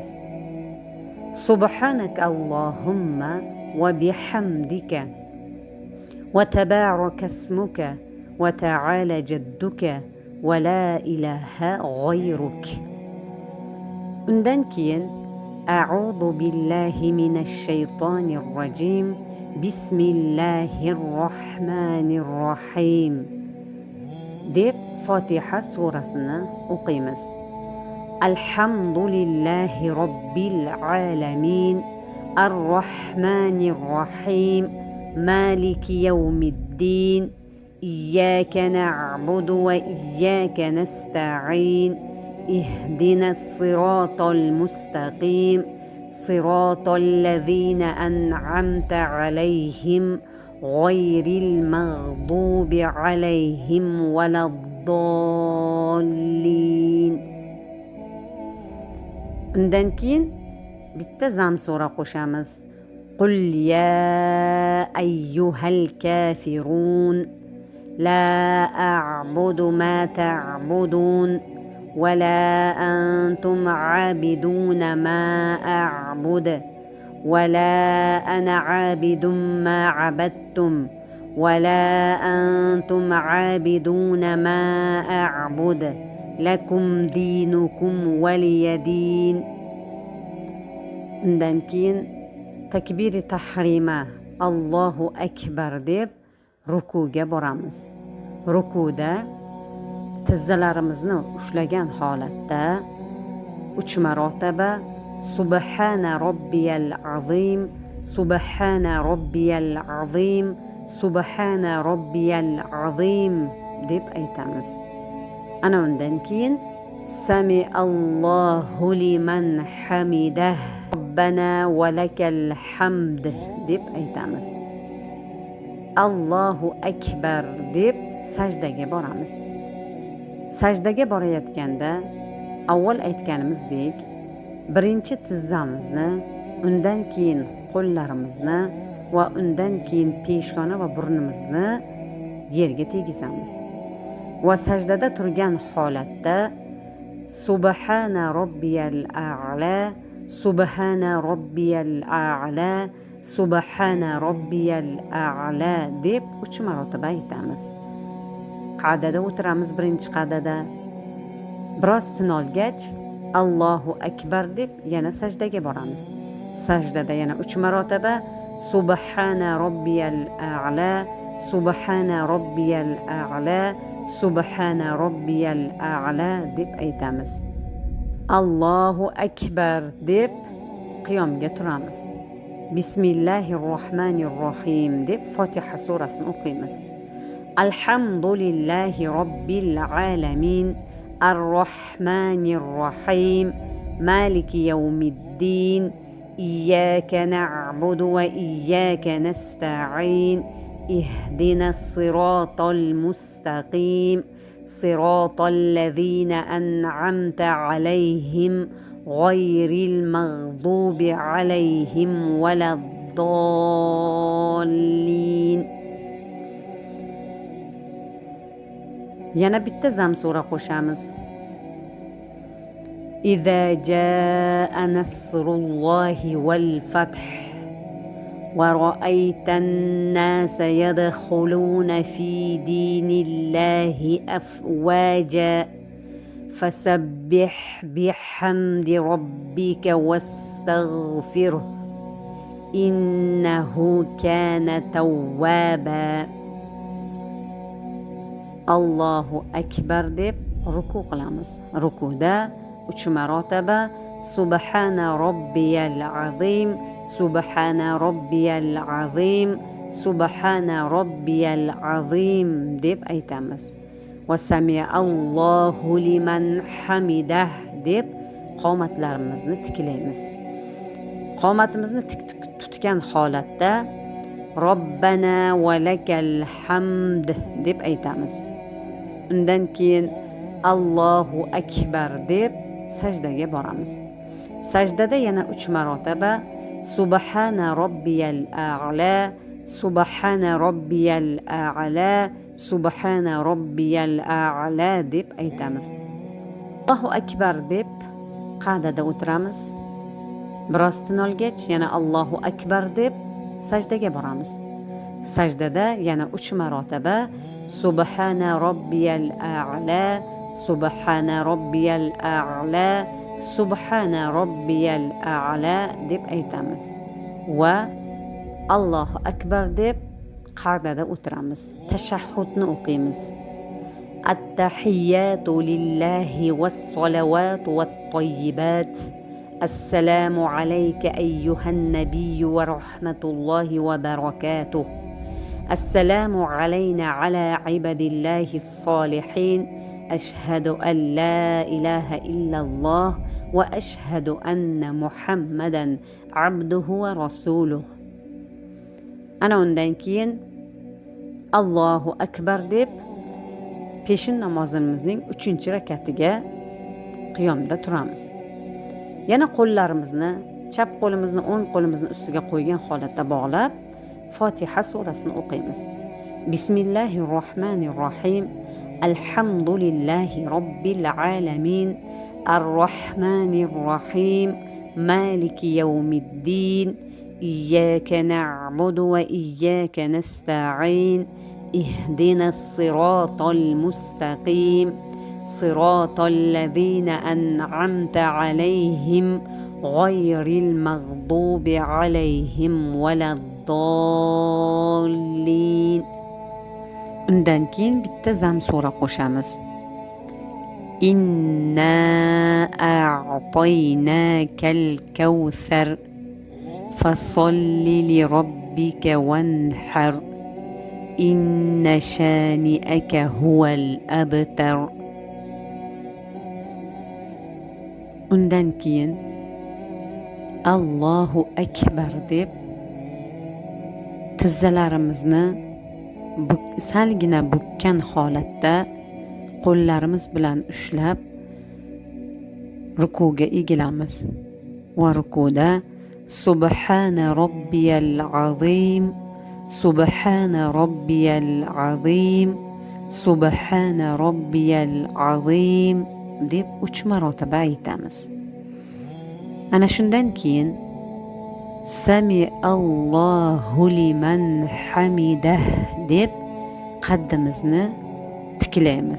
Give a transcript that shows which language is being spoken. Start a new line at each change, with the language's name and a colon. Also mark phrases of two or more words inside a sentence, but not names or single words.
Arabic: سبحانك اللهم وبحمدك وتبارك اسمك وتعالى جدك ولا إله غيرك.
Uzbek: Undan keyin
Arabic: أعوذ بالله من الشيطان الرجيم. بسم الله الرحمن الرحيم
Uzbek: deb Fotiha surasini o'qiymiz.
Arabic: الحمد لله رب العالمين الرحمن الرحيم مالك يوم الدين إياك نعبد وإياك نستعين اهدنا الصراط المستقيم صراط الذين أنعمت عليهم غير المغضوب عليهم ولا الضالين.
Uzbek: Undan keyin bitta zam sura qo'shamiz.
Arabic: قل يا أيها الكافرون لا أعبد ما تعبدون ولا أنتم عابدون ما أعبد ولا أنا عابد ما عبدتم ولا أنتم عابدون ما أعبد لكم دينكم ولي دين.
Uzbek: Undan keyin takbiri tahrima
Arabic: الله أكبر
Uzbek: deb rukuga boramiz. Rukuda tizzalarimizni ushlagan holatda 3 marotaba
Arabic: سبحان ربي العظيم سبحان ربي العظيم سبحان ربي العظيم
Uzbek: deb aytamiz. Ana undan keyin
Arabic: سمع الله لمن حمده ربنا ولك الحمد
Uzbek: deb aytamiz.
Arabic: الله أكبر
Uzbek: deb sajdaga boramiz. Sajdaga borayotganda avval aytganimizdek birinchi tizzamizni, undan keyin qo'llarimizni va undan keyin peshona va burnimizni yerga tegizamiz. Va sajdada turgan holatda
Arabic: سبحان ربي الأعلى سبحان ربي الأعلى سبحان ربي الأعلى
Uzbek: deb 3 marotaba aytamiz. Qa'dada o'tiramiz. Birinchi qa'dada biroz tin olgach
Arabic: الله أكبر
Uzbek: deb yana sajdaga boramiz. Sajdada yana 3 marotaba
Arabic: سبحان ربي الأعلى سبحان ربي الأعلى سبحان ربي الأعلى
Uzbek: deb aytamiz.
Arabic: الله أكبر
Uzbek: deb qiyomga turamiz.
Arabic: بسم الله الرحمن الرحيم
Uzbek: deb Fotiha surasini o'qiymiz.
Arabic: الحمد لله رب العالمين الرحمن الرحيم مالك يوم الدين إياك نعبد وإياك نستعين اهدنا الصراط المستقيم صراط الذين أنعمت عليهم غير المغضوب عليهم ولا الضالين.
Uzbek: Yana bitta zam sura qo'shamiz.
Arabic: إذا جاء نصر الله والفتح ورأيت الناس يدخلون في دين الله أفواجا فسبح بحمد ربك واستغفره إنه كان توابا. الله أكبر
Uzbek: deb ruku qilamiz. Rukuda 3 marotaba
Arabic: سبحان ربي العظيم سبحان ربي العظيم سبحان ربي العظيم
Uzbek: deb aytamiz. Va
Arabic: سمع الله لمن حمده
Uzbek: deb qomatlarimizni tiklaymiz. Qomatimizni tik tutgan holatda
Arabic: ربنا ولك الحمد
Uzbek: deb aytamiz. Undan keyin
Arabic: الله أكبر
Uzbek: deb sajdaga boramiz. Sajdada yana 3 marotaba
Arabic: سبحان ربي الأعلى سبحان ربي الأعلى سبحان ربي الأعلى
Uzbek: deb aytamiz.
Arabic: الله أكبر
Uzbek: deb qa'dada o'tiramiz. Biroz tin olgach yana
Arabic: الله أكبر
Uzbek: deb sajdaga boramiz. Sajdada yana 3 marotaba
Arabic: سبحان ربي الأعلى سبحان ربي الأعلى سبحان ربي الأعلى
Uzbek: deb aytamiz. Va
Arabic: الله أكبر
Uzbek: deb qa'dada o'tiramiz. Tashahhudni o'qiymiz.
Arabic: التحيات لله والصلوات والطيبات. السلام عليك أيها النبي ورحمة الله وبركاته. السلام علينا على عباد الله الصالحين. أشهد أن لا إله إلا الله وأشهد أن محمدا عبده ورسوله.
Uzbek: Ana undan keyin
Arabic: الله أكبر
Uzbek: deb peshin namozimizning 3-rakatiga qiyomda turamiz. Yana qo'llarimizni, chap qo'limizni o'ng qo'limizni ustiga qo'ygan holatda bog'lab Fotiha surasini o'qiymiz.
Arabic: بسم الله الرحمن الرحيم. الحمد لله رب العالمين. الرحمن الرحيم مالك يوم الدين. إياك نعبد وإياك نستعين. اهدنا الصراط المستقيم. صراط الذين أنعمت عليهم غير المغضوب عليهم ولا الضالين.
Uzbek: Undan keyin bitta zam sura qo'shamiz.
Arabic: إنا أعطيناك الكوثر فصل لربك وانحر إن شانئك هو الأبتر.
Uzbek: Undan keyin
Arabic: الله أكبر
Uzbek: deb tizzalarimizni salgina bukkan holatda qo'llarimiz bilan ushlab rukuga egilamiz. Va rukuda
Arabic: سبحان ربي العظيم سبحان ربي العظيم سبحان ربي العظيم
Uzbek: deb 3 marotaba aytamiz. Ana shundan keyin
Arabic: سمع الله لمن حمده
Uzbek: deb qaddimizni tiklaymiz.